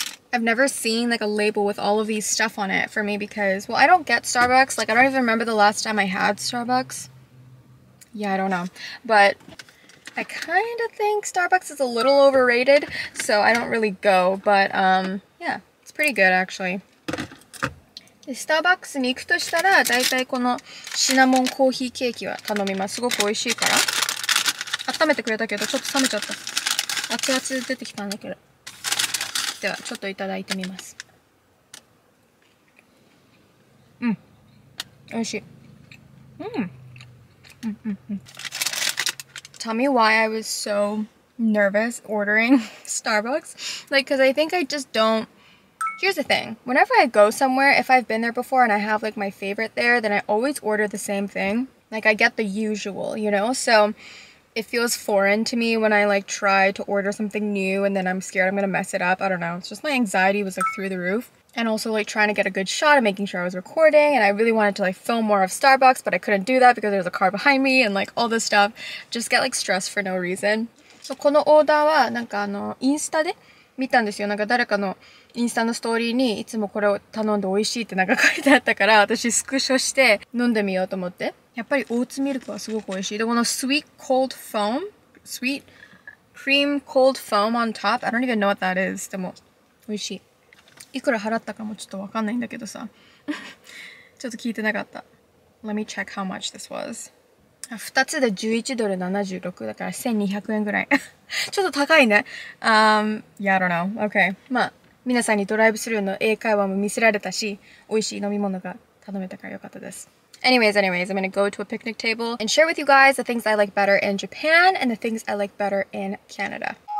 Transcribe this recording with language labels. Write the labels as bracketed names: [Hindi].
[English] I've never seen like a label with all of these stuff on it for me because, well, I don't get Starbucks. Like, I don't even remember the last time I had Starbucks. Yeah, I don't know. But I kind of think Starbucks is a little overrated, so I don't really go. But, yeah, it's pretty good, actually. [Japanese] で、スターバックスに行くとしたら、だいたいこのシナモンコーヒーケーキは頼みます。すごく美味しいから。温めてくれたけど、ちょっと冷めちゃった。熱々出てきたんだけど。では、ちょっといただいてみます。うん。美味しい。 [English] Tell me why I was so nervous ordering Starbucks. Like, because I think I just don't... Here's the thing. Whenever I go somewhere, if I've been there before and I have, like, my favorite there, then I always order the same thing. Like, I get the usual, you know? So it feels foreign to me when I, like, try to order something new and then I'm scared I'm gonna mess it up. I don't know. It's just my anxiety was, like, through the roof. And also, like, trying to get a good shot and making sure I was recording. And I really wanted to, like, film more of Starbucks, but I couldn't do that because there was a car behind me and, like, all this stuff. Just get, like, stressed for no reason. [Japanese] So, このオーダーは、なんかインスタで見たんですよ。なんか誰かのインスタのストーリーにいつもこれを頼んで美味しいってなんか書いてあったから、私スクショして飲んでみようと思って。やっぱりオーツミルクはすごく美味しい。で、この [English] sweet cold foam, sweet cream cold foam on top. I don't even know what that is. [Japanese] でも美味しい。いくら払ったかもちょっとわかんないんだけどさ。ちょっと聞いてなかった。 [English] Let me check how much this was. [Japanese] 2つで11ドル76だから1200円ぐらい。ちょっと高いね。 [English] Yeah, I don't know. Okay. [Japanese] まあ、皆さんにドライブスルーの英会話も見せられたし、美味しい飲み物が頼めたからよかったです。 [English] Anyways, I'm gonna go to a picnic table and share with you guys the things I like better in Japan and the things I like better in Canada.